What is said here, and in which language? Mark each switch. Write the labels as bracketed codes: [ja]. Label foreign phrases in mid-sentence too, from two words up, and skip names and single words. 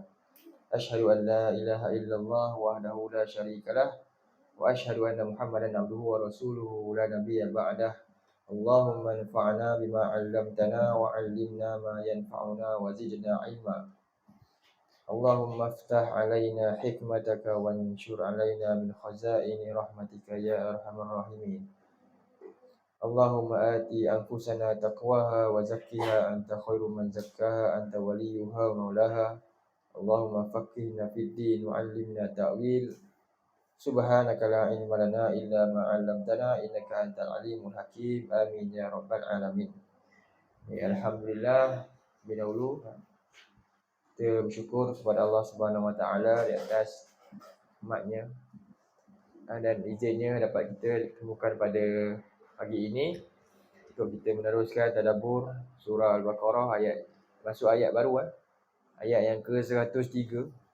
[ar] أشهد أن لا إله إلا الله وحده لا شريك له وأشهد أن محمدا عبده ورسوله لا نبي بعده. اللهم انفعنا بما علمتنا وعلمنا ما ينفعنا وزدنا علما. اللهم افتح علينا حكمتك وانشر علينا من خزائن رحمتك يا أرحم الراحمين. اللهم آت نفوسنا تقواها وزكها أنت خير من زكاها أنت وليها ومولاها. اللهم فقهنا في الدين وعلمنا التأويل. سبحانك لا علم لنا إلا ما علمتنا إنك أنت العليم الحكيم. آمين يا رب العالمين. [ms] Alhamdulillah, bidahulu kita bersyukur kepada Allah [ar] سبحانه وتعالى [ms] di atas nikmatnya dan izinnya dapat kita ditemukan pada pagi ini untuk kita meneruskan tadabbur surah Al-Baqarah masuk ayat baru ayat yang ke-103.